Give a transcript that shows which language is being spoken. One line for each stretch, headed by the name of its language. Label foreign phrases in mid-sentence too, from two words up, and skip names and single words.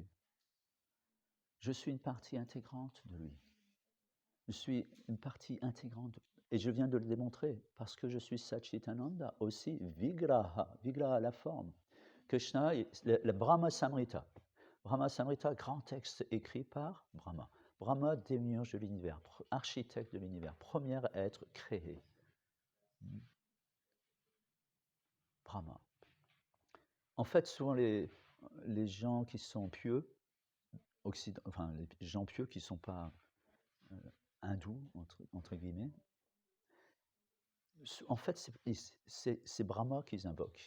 French: Je suis une partie intégrante de lui. Je suis une partie intégrante, et je viens de le démontrer, parce que je suis Satchitananda, aussi Vigraha, Vigraha, la forme. Krishna, le Brahma Samrita. Brahma Samrita, grand texte écrit par Brahma. Brahma, démiurge de l'univers, architecte de l'univers, premier être créé. Brahma. En fait, souvent les gens qui sont pieux, enfin les gens pieux qui ne sont pas hindous, entre guillemets, en fait, c'est Brahma qu'ils invoquent.